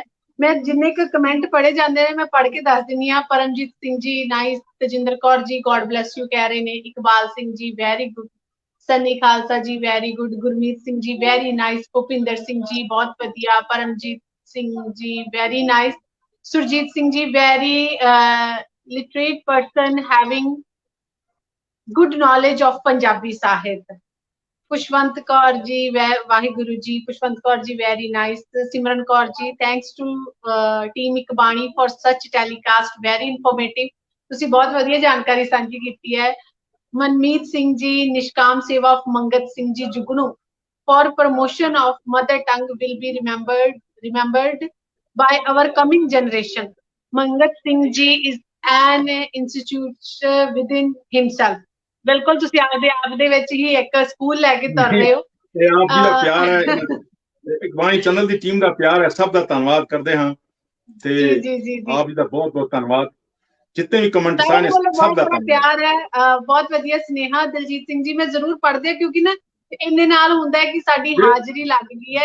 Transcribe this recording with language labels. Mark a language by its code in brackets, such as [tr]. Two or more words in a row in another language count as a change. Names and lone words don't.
[pa] ਮੈਂ ਜਿੰਨੇ ਕੁ ਕਮੈਂਟ ਪੜ੍ਹੇ ਜਾਂਦੇ ਨੇ ਮੈਂ ਪੜ੍ਹ ਕੇ ਦੱਸ ਦਿੰਦੀ ਹਾਂ। ਪਰਮਜੀਤ ਸਿੰਘ ਜੀ ਨਾਈਸ, ਤਜਿੰਦਰ ਕੌਰ ਜੀ [en] God bless you [pa] ਕਹਿ ਰਹੇ ਨੇ, ਇਕਬਾਲ ਸਿੰਘ ਜੀ [en] very good, [pa] ਸਨੀ ਖਾਲਸਾ ਜੀ [en] very good, [pa] ਗੁਰਮੀਤ ਸਿੰਘ ਜੀ [en] very nice, [pa] ਭੁਪਿੰਦਰ ਸਿੰਘ ਜੀ ਬਹੁਤ ਵਧੀਆ, ਪਰਮਜੀਤ ਸਿੰਘ ਜੀ [en] very nice, [pa] ਸੁਰਜੀਤ ਸਿੰਘ ਜੀ [en] very literate person having good knowledge of Punjabi Sahit, Pushwant Kaur ji Waheguru ji, Pushwant Kaur ji very nice, Simran Kaur ji thanks to team Ikbani for such telecast, very informative, [pa] ਤੁਸੀਂ ਬਹੁਤ ਵਧੀਆ ਜਾਣਕਾਰੀ ਸਾਂਝੀ ਕੀਤੀ ਹੈ। ਮਨਮੀਤ ਸਿੰਘ ਜੀ, ਨਿਸ਼ਕਾਮ ਸੇਵਾ of ਮੰਗਤ ਸਿੰਘ ਜੀ ਜੁਗਨੂ, [en] for promotion of mother tongue will be remembered by our coming generation. Mangat Singh ji is an institute within himself. [pa] ਬਿਲਕੁਲ ਤੁਸੀਂ ਆਪਦੇ ਆਪ ਦੇ ਵਿੱਚ ਹੀ ਇੱਕ ਸਕੂਲ ਲੈ ਕੇ ਤੁਰ ਰਹੇ ਹੋ। ਇਹ ਆਪ ਜੀ ਦਾ ਪਿਆਰ ਹੈ, ਇਕਬਾਣੀ ਚੈਨਲ ਦੀ ਟੀਮ ਦਾ ਪਿਆਰ ਹੈ, ਸਭ ਦਾ ਧੰਨਵਾਦ ਕਰਦੇ ਹਾਂ। ਤੇ ਆਪ ਜੀ ਦਾ ਬਹੁਤ ਬਹੁਤ ਧੰਨਵਾਦ, ਜਿੰਨੇ ਵੀ ਕਮੈਂਟ ਸਾਰੇ ਸਭ ਦਾ ਪਿਆਰ ਹੈ। ਬਹੁਤ ਵਧੀਆ ਸੁਨੇਹਾ ਦਲਜੀਤ ਸਿੰਘ ਜੀ, ਮੈਂ ਜ਼ਰੂਰ ਪੜ੍ਹਦੇ ਕਿਉਂਕਿ ਨਾ ਇੰਨੇ ਨਾਲ ਹੁੰਦਾ ਹੈ ਕਿ ਸਾਡੀ ਹਾਜ਼ਰੀ ਲੱਗ ਗਈ ਹੈ।